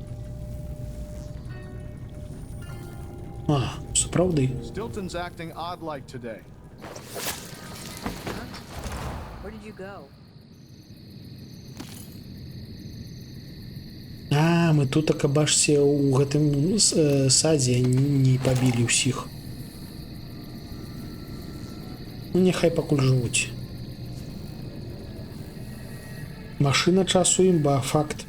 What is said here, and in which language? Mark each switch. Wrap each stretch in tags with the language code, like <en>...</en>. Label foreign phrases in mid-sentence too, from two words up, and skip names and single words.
<uk>А, справді.</uk> <en>Stilton's acting odd-like today. Where did you go?</en> <be>А, мы тут акабашся у гэтым садзе не пабілі ўсіх. Ну, няхай пакуль жывуць.</be> <uk>Машина часу імба, факт.</uk>